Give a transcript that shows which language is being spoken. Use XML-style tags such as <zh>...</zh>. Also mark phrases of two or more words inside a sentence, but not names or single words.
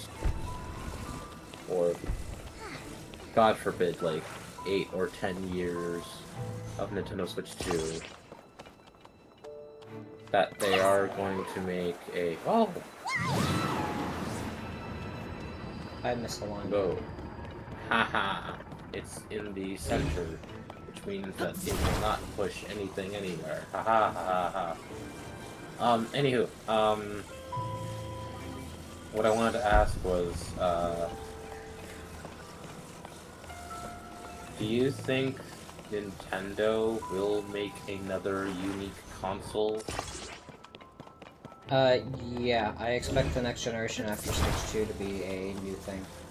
<en>or God forbid, like 8 or 10 years of Nintendo Switch 2, that they are going to make a... Oh! I missed a line. Go. Haha. It's in the center, which means that it will not push anything anywhere. Haha ha ha. Anywho, what I wanted to ask was, do you think Nintendo will make another unique console? Yeah, I expect the next generation after Switch 2 to be a new thing.</en>